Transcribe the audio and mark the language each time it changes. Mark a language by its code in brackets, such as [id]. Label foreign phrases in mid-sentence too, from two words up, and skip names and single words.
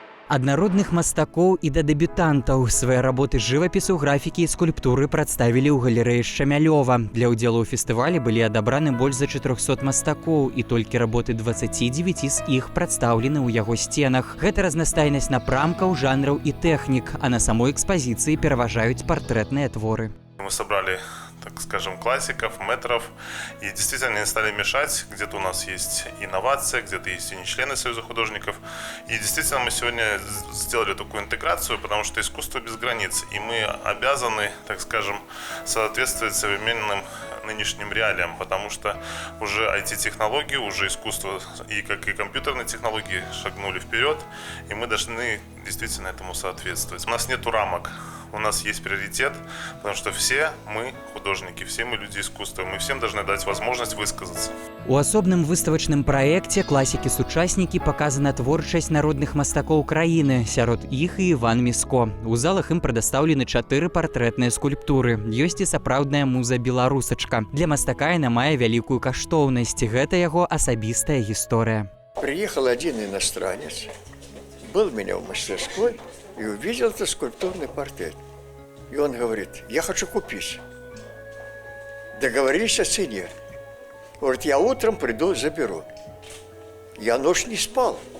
[be] Ад народных мастакоў і да дэбютантаў свае работы жывапісу, графікі і скульптуры прадставілі ў галерэі Шчамялёва. Для ўдзелу ў фестывалі былі адабраны больш за 400 мастакоў, і толькі работы 29 з іх прадстаўлены ў яго сценах. Гэта разнастайнасць напрамкаў, жанраў і тэхнік, а на самой экспазіцыі пераважаюць партрэтныя творы. [ru] Мы собрали, так скажем, классиков, мэтров, и действительно не стали мешать. Где-то у нас есть инновация, где-то есть и не члены Союза художников. И действительно мы сегодня сделали такую интеграцию, потому что искусство без границ, и мы обязаны, так скажем, соответствовать современным нынешним реалиям, потому что уже IT-технологии, уже искусство и как и компьютерные технологии шагнули вперед, и мы должны действительно этому соответствовать. У нас нету рамок. У нас есть приоритет, потому что все мы художники, все мы люди искусства, мы всем должны дать возможность высказаться. [be] У асобным выставачным праекце класікі-сучаснікі паказана творчасць народных мастакоў краіны, сярод іх і Іван Міско. У залах ім прадастаўлены 4 партрэтныя скульптуры. Ёсць і сапраўдная муза-беларусачка. Для мастака яна мае вялікую каштоўнасць. Гэта яго асабістая гісторыя. [ru] Приехал один иностранец, был у меня в мастерской и увидел этот скульптурный портрет. И он говорит: я хочу купить. Договорились о цене. Говорит: я утром приду, заберу. Я ночь не спал.